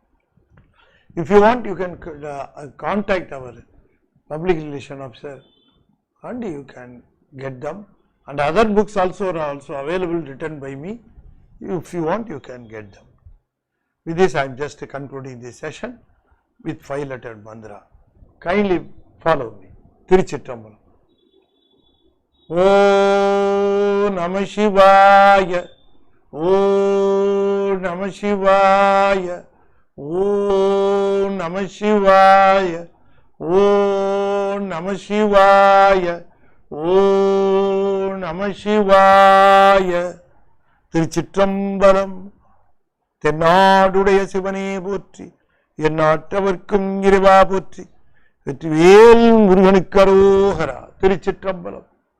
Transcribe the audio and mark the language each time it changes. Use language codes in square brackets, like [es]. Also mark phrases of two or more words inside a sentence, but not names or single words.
[en] If you want, you can contact our public relation officer and you can get them. And other books also are also available written by me. If you want, you can get them. With this, I am just concluding this session with 5-lettered mantra. Kindly follow me. [sa] Tiruchitrambalam. ॐ नमः शिवाय. ॐ नमः शिवाय. ॐ नमः शिवाय. ॐ नमः शिवाय. ॐ नमः शिवाय. [ta] Tiruchitrambalam. தென்னாடுடைய சிவனே போற்றி, எந்நாட்டவர்க்கும் இறைவா போற்றி, வெற்றிவேல் முருகனுக்கு அரோகரா. திருச்சிற்றம்பலம்.